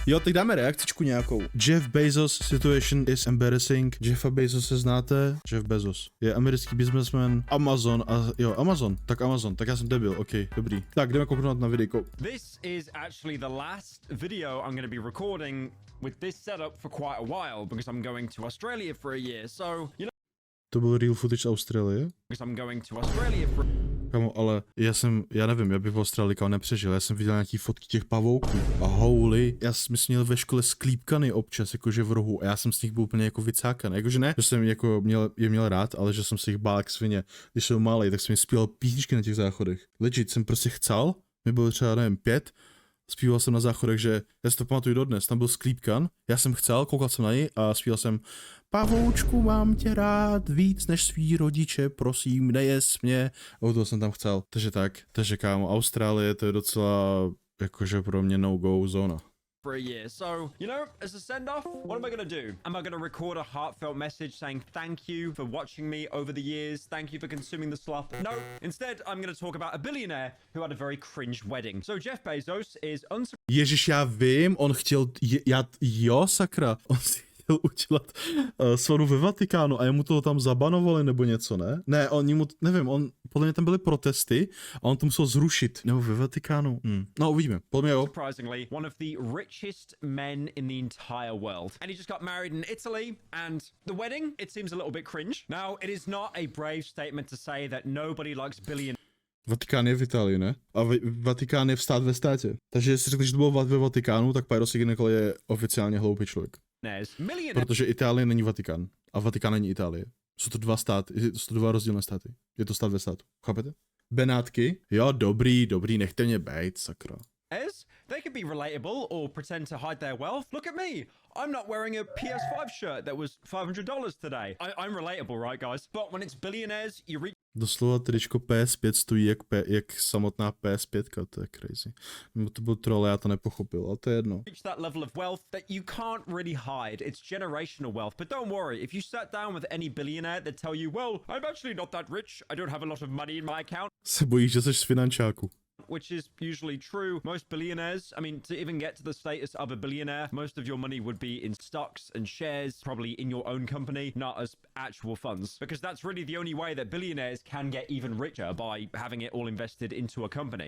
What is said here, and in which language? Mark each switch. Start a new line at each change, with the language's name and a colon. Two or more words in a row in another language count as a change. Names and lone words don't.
Czech: Jo, tak dáme reakcičku nějakou.
English: Jeff Bezos situation is embarrassing.
Czech: Jeffa Bezose znáte? Jeff Bezos je americký businessman. Amazon a jo, Amazon. Tak já jsem debil, ok, dobrý. Tak, jdeme kouknout na videjko.
English: This is actually the last video I'm going to be recording with this setup for quite a while because I'm going to Australia for a year. So, you know,
Czech: To byl
English: real footage
Czech: z Austrálie?
English: because I'm going to Australia for
Czech: Kamo, ale já nevím, já bych v Austrálii kámo nepřežil. Já jsem viděl nějaký fotky těch pavouků a holy. Já jsem měl ve škole sklípkany občas, jakože v rohu, a já jsem z nich byl úplně jako vycákaný. Jakože ne, že jsem jako měl rád, ale že jsem si jich bál jak svině. Když jsem malý, tak jsem mi zpíval písničky na těch záchodech. Legit, jsem prostě chcel, mi bylo třeba, nevím, 5, zpíval jsem na záchodech, že já si to pamatuju dodnes, tam byl sklípkan, já jsem chcel, koukal jsem na něj a zpíval jsem: Pavoučku, mám tě rád víc než svý rodiče, prosím, nejes mě. A toho jsem tam chcel. Takže kámo, Austrálie, to je docela jakože pro mě no-go zóna.
English: a year. So, you know, as a send-off, what am I going to do? Am I going to record a heartfelt message saying thank you for watching me over the years? Thank you for consuming the slop? No. Instead, I'm going to talk about a billionaire who had a very cringe wedding. So Jeff Bezos is
Czech: Ježiš, já vím, on chtěl, jo, sakra, on si chtěl udělat svatbu ve Vatikánu a jemu toho tam zabanovali nebo něco, ne? Ne, nevím, podle mě tam byly protesty a on to musel zrušit. Nebo ve Vatikánu. No, uvidíme. Podle mě jo.
English: surprisingly one of the richest men in the entire world. And he just got married in Italy, and the wedding, it seems a little bit cringe. Now, it is not a brave statement to say that nobody likes billionaires.
Czech: Vatikán je v Itálii, ne? A Vatikán je stát ve státě. Takže jestli řekli, že to bylo ve Vatikánu, tak Pyro Signal je oficiálně hloupý člověk. Protože Itálie není Vatikán a Vatikán není Itálie. Jsou to dva státy, jsou to dva rozdílné státy. Je to stát ve státu. Chápete? Benátky? Jo, dobrý, nechte mě bejt, sakra.
English: They could be relatable or pretend to hide their wealth. Look at me. I'm not wearing a PS5 shirt that was $500 today. I'm relatable, right, guys? But when it's billionaires, you reach
Czech: Doslova tričko PS5 stojí jak samotná PS5, to je crazy. To byl troll, já to nepochopil, ale to je jedno.
English: that level of wealth that you can't really hide. It's generational wealth. But don't worry, if you sat down with any billionaire, they'd tell you, well, I'm actually not that rich. I don't have a lot of money in my account.
Czech: Se bojíš, že jsi z finančáku.
English: Which is usually true. Most billionaires, I mean, to even get to the status of a billionaire, most of your money would be in stocks and shares, probably in your own company, not as actual funds. Because that's really the only way that billionaires can get even richer, by having it all invested into a company.